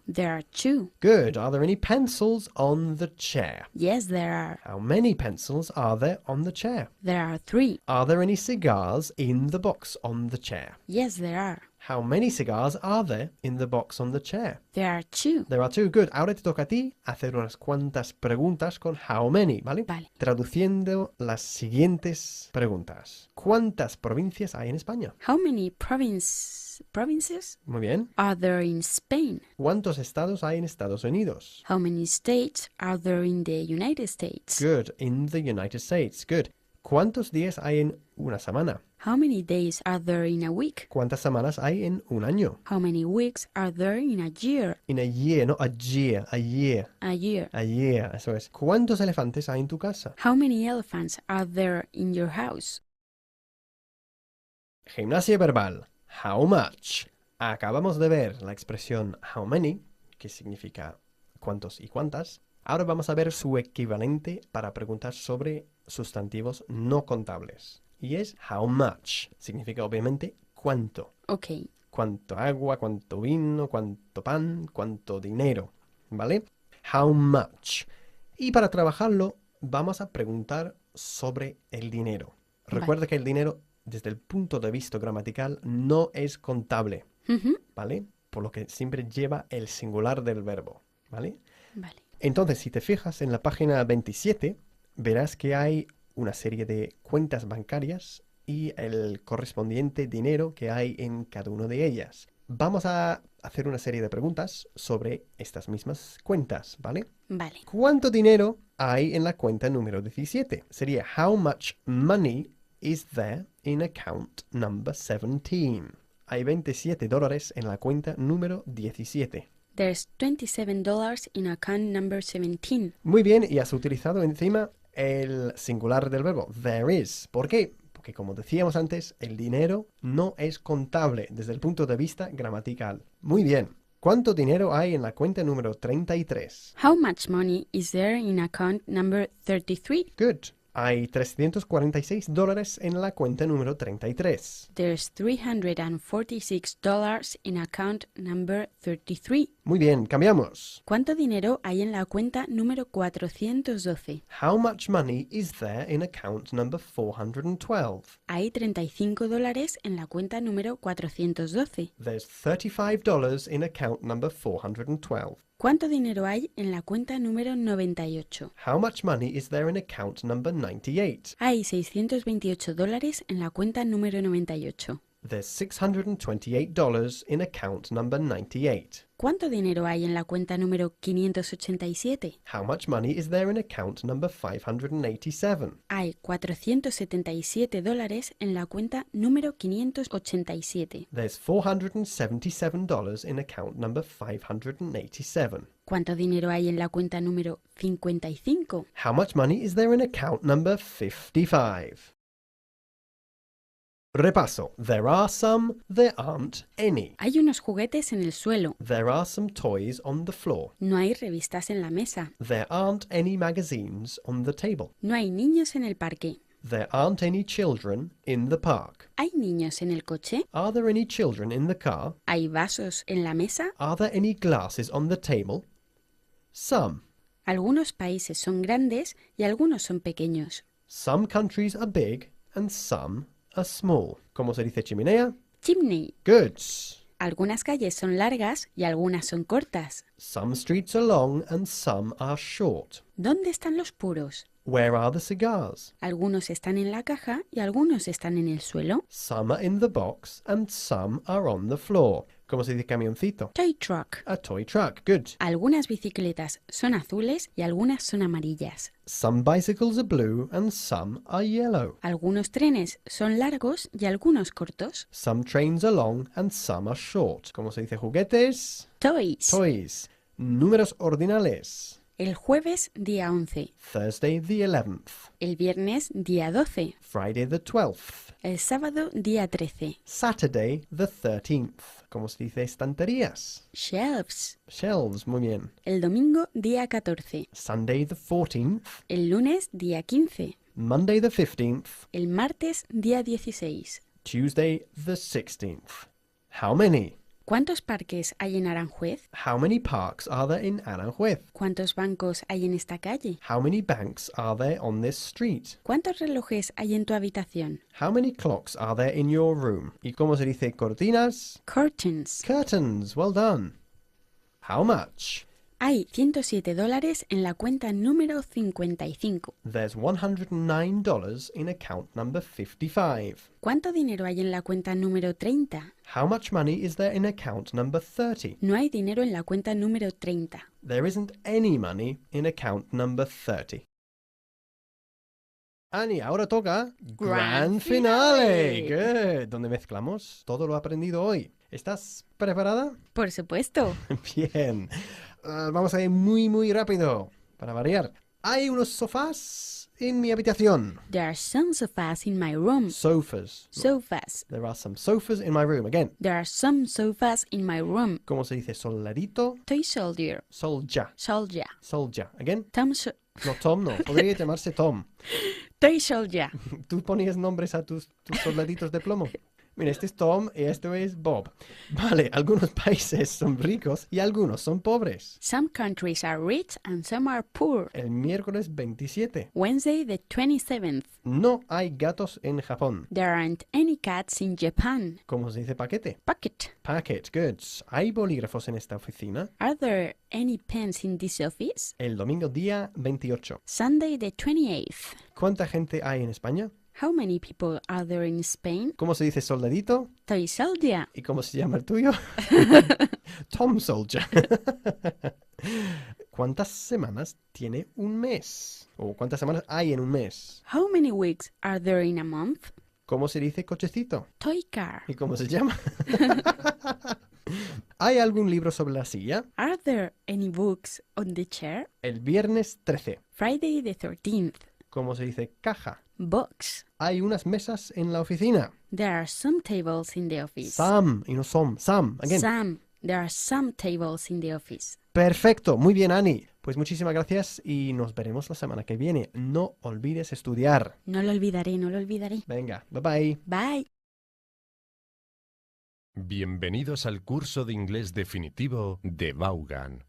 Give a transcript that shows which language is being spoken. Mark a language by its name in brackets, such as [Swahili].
[English] There are 2. Good. Are there any pencils on the chair? Yes, there are. How many pencils are there on the chair? There are 3. Are there any cigars in the box on the chair? Yes, there are. How many cigars are there in the box on the chair? There are 2. There are 2. Good. [Spanish] Ahora te toca a ti hacer unas cuantas preguntas con [English] how many, [Spanish] ¿vale? Vale. Traduciendo las siguientes preguntas. ¿Cuántas provincias hay en España? [English] How many provinces [Spanish] Muy bien. [English] are there in Spain? [Spanish] ¿Cuántos estados hay en Estados Unidos? [English] How many states are there in the United States? Good. In the United States. Good. [Spanish] ¿Cuántos días hay en una semana? [English] How many days are there in a week? [Spanish] ¿Cuántas semanas hay en un año? [English] How many weeks are there in a year? In a year, no a year, a year. A year. A year, [Spanish] eso es. ¿Cuántos elefantes hay en tu casa? [English] How many elephants are there in your house? [Spanish] Gimnasia verbal. [English] How much? [Spanish] Acabamos de ver la expresión [English] how many, [Spanish] que significa cuántos y cuántas. Ahora vamos a ver su equivalente para preguntar sobre sustantivos no contables. Y es [English] how much. [Spanish] Significa obviamente cuánto. [English] Ok. [Spanish] Cuánto agua, cuánto vino, cuánto pan, cuánto dinero. ¿Vale? [English] How much. [Spanish] Y para trabajarlo vamos a preguntar sobre el dinero. Recuerda que el dinero, desde el punto de vista gramatical, no es contable. ¿Vale? Por lo que siempre lleva el singular del verbo. ¿Vale? Vale. Entonces, si te fijas en la página 27, verás que hay una serie de cuentas bancarias y el correspondiente dinero que hay en cada una de ellas. Vamos a hacer una serie de preguntas sobre estas mismas cuentas, ¿vale? Vale. ¿Cuánto dinero hay en la cuenta número 17? Sería [English] how much money is there in account number 17? [Spanish] Hay $27 en la cuenta número 17. [English] There's $27 in account number 17. [Spanish] Muy bien, y has utilizado encima el singular del verbo, [English] there is. [Spanish] ¿Por qué? Porque como decíamos antes, el dinero no es contable desde el punto de vista gramatical. Muy bien. ¿Cuánto dinero hay en la cuenta número 33? [English] How much money is there in account number 33? Good. [Spanish] Hay $346 en la cuenta número 33. [English] There's $346 in account number 33. [Spanish] Muy bien, cambiamos. ¿Cuánto dinero hay en la cuenta número 412? [English] How much money is there in account number 412? [Spanish] Hay $35 en la cuenta número 412. [English] There's $35 in account number 412. [Spanish] ¿Cuánto dinero hay en la cuenta número 98? [English] How much money is there in account number 98? [Spanish] Hay $628 en la cuenta número 98. [English] There's $628 in account number 98. [Spanish] ¿Cuánto dinero hay en la cuenta número 587? [English] How much money is there in account number 587? [Spanish] Hay $477 en la cuenta número 587. [English] There's $477 in account number 587. [Spanish] ¿Cuánto dinero hay en la cuenta número 55? [English] How much money is there in account number 55? Repaso. There are some, there aren't any. [Spanish] Hay unos juguetes en el suelo. [English] There are some toys on the floor. [Spanish] No hay revistas en la mesa. [English] There aren't any magazines on the table. [Spanish] No hay niños en el parque. [English] There aren't any children in the park. [Spanish] ¿Hay niños en el coche? [English] Are there any children in the car? [Spanish] ¿Hay vasos en la mesa? [English] Are there any glasses on the table? Some. [Spanish] Algunos países son grandes y algunos son pequeños. [English] Some countries are big and some are small. [Spanish] ¿Cómo se dice chimenea? [English] Chimney. Good. [Spanish] Algunas calles son largas y algunas son cortas. [English] Some streets are long and some are short. [Spanish] ¿Dónde están los puros? [English] Where are the cigars? [Spanish] Algunos están en la caja y algunos están en el suelo. [English] Some are in the box and some are on the floor. [Spanish] ¿Cómo se dice camioncito? [English] Toy truck. A toy truck. Good. [Spanish] Algunas bicicletas son azules y algunas son amarillas. [English] Some bicycles are blue and some are yellow. [Spanish] Algunos trenes son largos y algunos cortos. [English] Some trains are long and some are short. [Spanish] ¿Cómo se dice juguetes? [English] Toys. Toys. [Spanish] Números ordinales. El jueves, día 11. [English] Thursday the 11th. [Spanish] El viernes, día 12. [English] Friday the 12th. [Spanish] El sábado, día 13. [English] Saturday the 13th. [Spanish] ¿Cómo se dice estanterías? [English] Shelves. [Spanish] Shelves, muy bien. El domingo, día 14. [English] Sunday the 14th. [Spanish] El lunes, día 15. [English] Monday the 15th. [Spanish] El martes, día 16. [English] Tuesday the 16th. How many? [Spanish] ¿Cuántos parques hay en Aranjuez? [English] How many parks are there in Aranjuez? [Spanish] ¿Cuántos bancos hay en esta calle? [English] How many banks are there on this street? [Spanish] ¿Cuántos relojes hay en tu habitación? [English] How many clocks are there in your room? [Spanish] ¿Y cómo se dice cortinas? [English] Curtains. Curtains, well done. How much? [Spanish] Hay $107 en la cuenta número 55. [English] There's $109 in account number 55. [Spanish] ¿Cuánto dinero hay en la cuenta número 30? [English] How much money is there in account number 30? [Spanish] No hay dinero en la cuenta número 30. [English] There isn't any money in account number 30. [Spanish] Annie, ahora toca Grand Finale. [English] Good. [Spanish] Donde mezclamos todo lo aprendido hoy. ¿Estás preparada? Por supuesto. Bien. Vamos a ir muy rápido para variar. Hay unos sofás en mi habitación. [English] There are some sofas in my room. Sofas. Sofas. There are some sofas in my room. Again. There are some sofas in my room. [Spanish] ¿Cómo se dice? Soldadito. [English] Toy soldier. Soldier. Soldier. Soldier. Again. Tom [Spanish] No, Tom no. Podría llamarse Tom. [English] Toy soldier. [Spanish] ¿Tú ponías nombres a tus soldaditos de plomo? Mira, este es Tom y esto es Bob. Vale, algunos países son ricos y algunos son pobres. [English] Some countries are rich and some are poor. [Spanish] El miércoles 27. [English] Wednesday the 27th. [Spanish] No hay gatos en Japón. [English] There aren't any cats in Japan. [Spanish] ¿Cómo se dice paquete? [English] Packet. Packet, goods. [Spanish] ¿Hay bolígrafos en esta oficina? [English] Are there any pens in this office? [Spanish] El domingo día 28. [English] Sunday the 28th. [Spanish] ¿Cuánta gente hay en España? [English] How many people are there in Spain? [Spanish] ¿Cómo se dice soldadito? [English] Toy soldier. [Spanish] ¿Y cómo se llama el tuyo? Tom Soldier. ¿Cuántas semanas tiene un mes? ¿O cuántas semanas hay en un mes? [English] How many weeks are there in a month? [Spanish] ¿Cómo se dice cochecito? [English] Toy car. [Spanish] ¿Y cómo se llama? ¿Hay algún libro sobre la silla? [English] Are there any books on the chair? [Spanish] El viernes 13. [English] Friday the 13th. [Spanish] ¿Cómo se dice caja? [English] Box. [Spanish] Hay unas mesas en la oficina. [English] There are some tables in the office. Some, [Spanish] y no [English] some. Some, again. Some. There are some tables in the office. [Spanish] Perfecto, muy bien, Annie. Pues muchísimas gracias y nos veremos la semana que viene. No olvides estudiar. No lo olvidaré, no lo olvidaré. Venga, [English] bye bye. Bye. [Spanish] Bienvenidos al curso de inglés definitivo de Vaughan.